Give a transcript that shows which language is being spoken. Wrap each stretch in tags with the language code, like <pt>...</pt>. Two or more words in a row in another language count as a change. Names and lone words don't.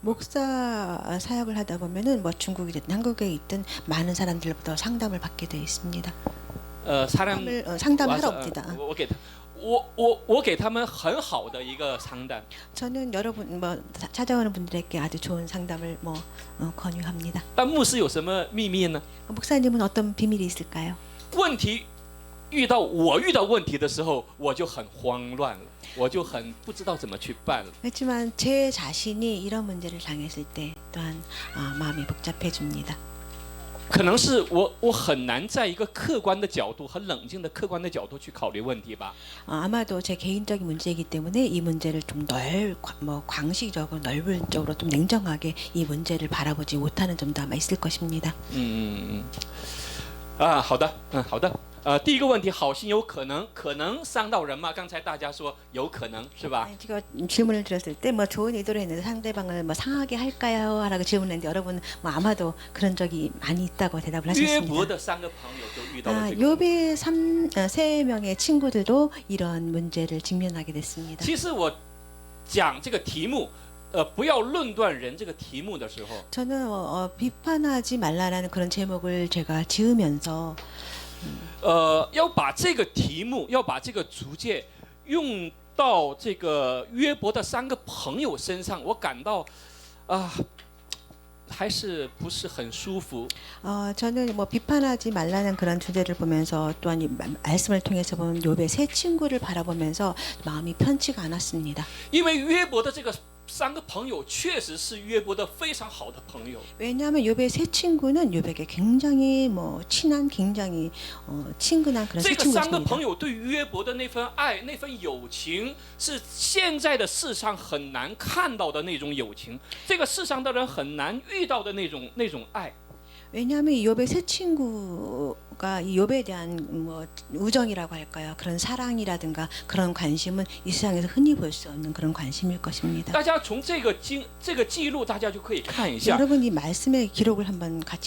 <ko>목사 사역을 하다 보면은 뭐 중국이든 한국에 있든 많은 사람들로부터 상담을 받게 되어 있습니다. 상담을 하러 옵니다.</ko> <zh>我给他们很好的一个 상담。</zh> <ko>저는 여러분 뭐 찾아오는 분들에게 아주 좋은 상담을 뭐 권유합니다.</ko> <zh>但牧师有什么秘密呢？</zh> <ko>목사님은 어떤 비밀이 있을까요?</ko> <zh>问题遇到问题的时候，我就很慌乱了，我就很不知道怎么去办了。</zh> <ko>그렇지만 제 자신이 이런 문제를 당했을 때 또한 마음이 복잡해집니다.</ko> <zh>可能是我很难在一个客观的角度和冷静的客观的角度去考虑问题吧。</zh> <ko>아마도 제 개인적인 문제이기 때문에 이 문제를 좀 광시적으로 넓은적으로 좀 냉정하게 이 문제를 바라보지 못하는 점도 아마 있을 것입니다.</ko> <zh>好的，好的。第一个问题，好心有可能伤到人吗？刚才大家说有可能是吧？</zh> <ko>제가 질문을 드렸을 때 뭐 좋은 의도로 했는데 상대방을 뭐 상하게 할까요? 라고 질문했는데 여러분 뭐 아마도 그런 적이 많이 있다고 대답을 约伯 하셨습니다.</ko> <zh>的3个朋友都遇到了这个问题。</zh> <ko>욥의 3명의 친구들도 이런 문제를 직면하게 됐습니다.</ko> <zh>其实我讲这个题目，不要论断人这个题目的时候，</zh> <ko>저는 비판하지 말라라는 그런 제목을 제가 지으면서</ko> <zh>要把这个题目，要把这个主诫用到这个约伯的3个朋友身上，我感到还是不是很舒服。</zh> <ko>저는 뭐 비판하지 말라는 그런 주제를 보면서 또한 이 말씀을 통해서 본 욥의 세 친구를 바라보면서 마음이 편치가 않았습니다.</ko> <zh>因为约伯的这个3个朋友确实是约伯的非常好的朋友。</zh> <ko>왜냐하면 욥의 세 친구는 욥에게 굉장히 뭐 친한, 굉장히 친근한 그런</ko> <zh>这</zh> <ko>세</ko> <zh>个3个</zh> <ko>친구였습니다.</ko> <zh>朋友对约伯的那份爱、那份友情，是现在的世上很难看到的那种友情，这个世上的人很难遇到的那种爱。</zh> <ko>왜냐하면 이 욥의 세 친구가 이 욥에 대한 뭐 우정이라고 할까요? 그런 사랑이라든가 그런 관심은 이 세상에서 흔히 볼 수 없는 그런 관심일 것입니다.</ko> <zh>大家从这个记录，大家就可以看一下。</zh> <ko>여러분 이 말씀의 기록을 한번 같이</ko>